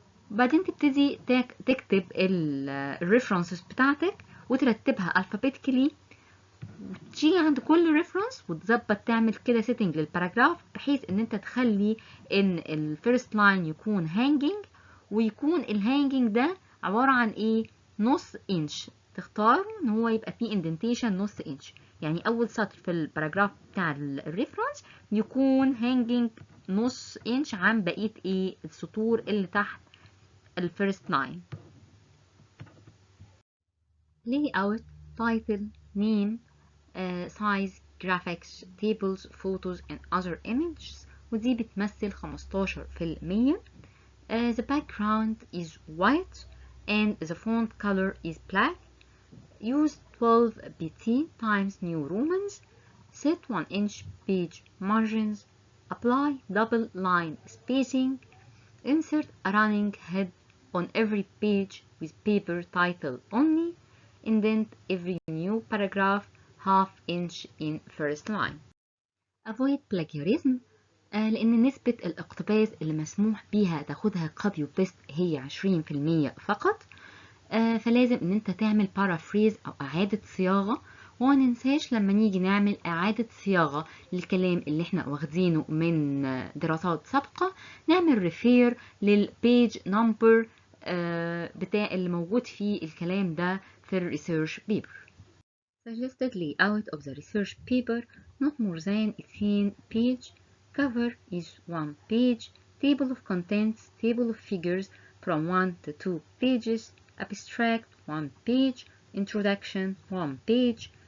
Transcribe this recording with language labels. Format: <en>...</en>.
<ar>بعدين تبتدي تكتب الريفرنسز بتاعتك وترتبها alphabetically، وتيجي عند كل ريفرنس وتظبط تعمل كده سيتنج للباراجراف بحيث ان انت تخلي ان الفيرست لاين يكون هانجينج، ويكون الهانجينج ده عبارة عن ايه؟ نص انش. تختار ان هو يبقى فيه اندنتيشن نص انش، يعني اول سطر في الباراجراف بتاع الريفرنس يكون هانجينج نص انش عن بقية ايه السطور اللي تحت الفيرست لاين.</ar> <en>layout, title, name, size, graphics, tables, photos and other images،</en> <ar>ودي بتمثل 15%.</ar> <en>The background is white and the font color is black. Use 12 pt times New Romans. Set 1 inch page margins. Apply double line spacing. Insert a running head on every page with paper title only. Indent every new paragraph half inch in first line. Avoid plagiarism</en> <ar>لأن نسبة الاقتباس اللي مسموح بيها تاخدها copy وبيست هي 20% فقط. فلازم ان انت تعمل paraphrase او اعادة صياغة، وما ننساش لما نيجي نعمل اعادة صياغة للكلام اللي احنا واخدينه من دراسات سابقة نعمل refer للبيج نمبر بتاع اللي موجود فيه الكلام ده في الريسيرش بيبر.</ar> <en>Suggested layout of the research paper: not more than 18 page. Cover is 1 page. Table of contents, table of figures from 1 to 2 pages. Abstract 1 page. Introduction 1 page.</en>